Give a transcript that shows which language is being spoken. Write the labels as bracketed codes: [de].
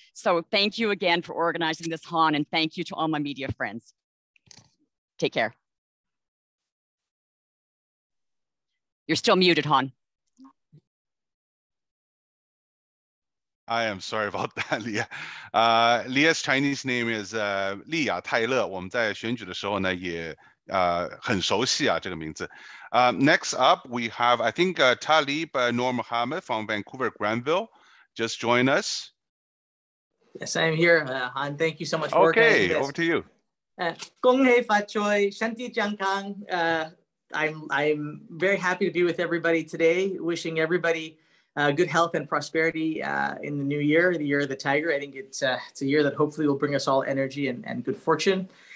[en] So thank you again for organizing this, Han, and thank you to all my media friends. Take care. You're still muted, Han. I am sorry about that, Leah. Leah's Chinese name is 利亚泰勒。 [zh] 我们在选举的时候呢，也很熟悉啊这个名字。 [en] Next up, we have, I think, Talib Noor Mohammed from Vancouver, Granville. Just join us. Yes, I'm here, Han. Thank you so much for organizing this. Okay, over to you. [zh] 恭喜發財，身體健康。 [en] I'm very happy to be with everybody today. Wishing everybody good health and prosperity in the new year, the Year of the Tiger. I think it's a year that hopefully will bring us all energy and good fortune.